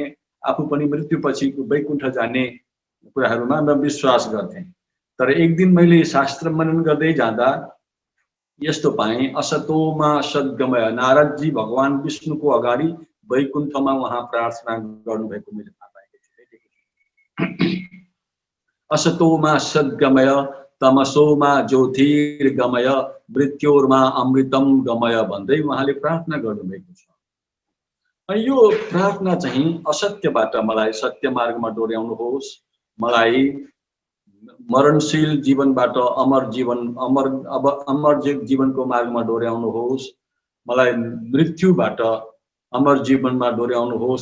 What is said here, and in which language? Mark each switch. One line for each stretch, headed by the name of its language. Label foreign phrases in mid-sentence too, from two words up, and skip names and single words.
Nepali: आफू पनि मृत्युपछि वैकुण्ठ जाने कुराहरूमा म विश्वास गर्थेँ। तर एक दिन मैले शास्त्र मनन गर्दै जाँदा यस्तो पाएँ,
Sanskrit: असतोमा सद्गमय,
Nepali: नारदजी भगवान विष्णुको अगाडि वैकुण्ठमा उहाँ प्रार्थना गर्नुभएको मैले थाहा पाएको छु।
Sanskrit: असतोमा सद्गमय तमसोमा ज्योतिर्गमय मृत्योर्मा अमृतम गमय
Nepali: भन्दै उहाँले प्रार्थना गर्नुभएको छ। अनि यो प्रार्थना चाहिँ असत्यबाट मलाई सत्य मार्गमा डोर्याउनुहोस्, मलाई मरणशील जीवनबाट अमर जीवनको मार्गमा डोर्याउनुहोस्, मलाई मृत्युबाट अमर जीवनमा डोर्याउनुहोस्।